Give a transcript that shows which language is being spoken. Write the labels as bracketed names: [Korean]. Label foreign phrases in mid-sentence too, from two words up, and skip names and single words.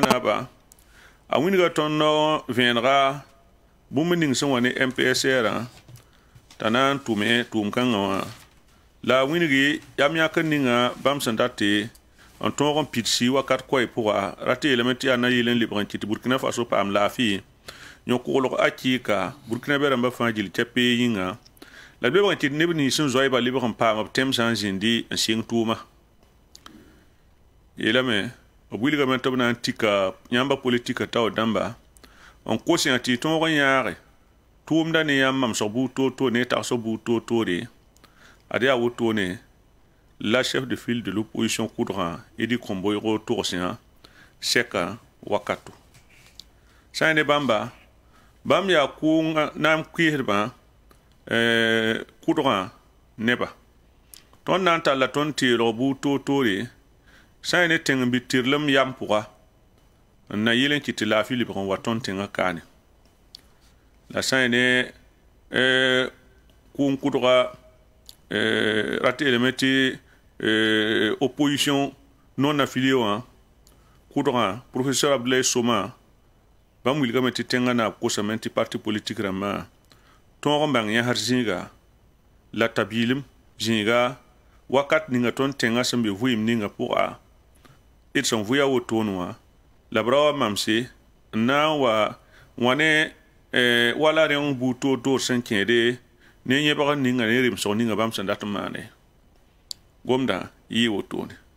[Mossi] naaba a wĩnga tõnd vẽenega bũmb ning sẽn wa ne MPSR t'a na n tʋʋm kãngã wã la wĩngi yam yãk n ninga bãmb sẽn dat tɩ n tõog n pidsi wakat koɛɛ pʋga ra tɩ yeelame tɩ yaa na yeel n lebg n kɩ tɩ Burkina Faso paam laafɩ yõ-koglg a kɩɩka Burkina rãmbã fãa gil tɛp-pee yĩnga la d lebg n kɩ tɩ neb nins sẽn zoɛɛbã lebg n paam b tẽm sã n zĩndi n sɩng tʋʋma yeelame b wilgame tɩ b na n tika yãmba politika tao dãmba n kos yã tɩ y tõog n yãage tʋʋmda ne yãmb mamsg buud toor-toor ne tagsg buud toor-toore ad yaa wotone la [French] chef de file de l'opposition [Mossi] kʋdgã Edi Komboygo togsẽ sɛka wakato sã ne bãmba bãmb yaa kʋʋng na n kɩɩsdbã kʋdgã neba tõnd na n talla tõnd teelg buud toor-toore sã ne tẽng n bɩ tɩrlem yam pʋga n na yɩl n kɩ tɩ laafɩ lebg n wa tõnd tẽngã kaane la sã ne kʋʋng kʋdga ra teelame tɩ [French] opposition non affilié [Mossi] wã kʋdgã professeur Abdoulaye Soma bãmb wilgame tɩ tẽngã naab kosame tɩ [French] parti politique [Mossi] rãmbã tõog n bãng yãsd zĩiga la tabiilem zĩiga wakat ninga tõnd tẽngã sẽn be vɩɩm ninga pʋga d sẽn vɩa wotone wã la b ra wa mamse n na n wa ne wala rẽng buud toor-toor sẽn kẽede ne yẽbg ninga ne remsg ninga bãmb sẽn dat n maane gomda yɩɩ wotone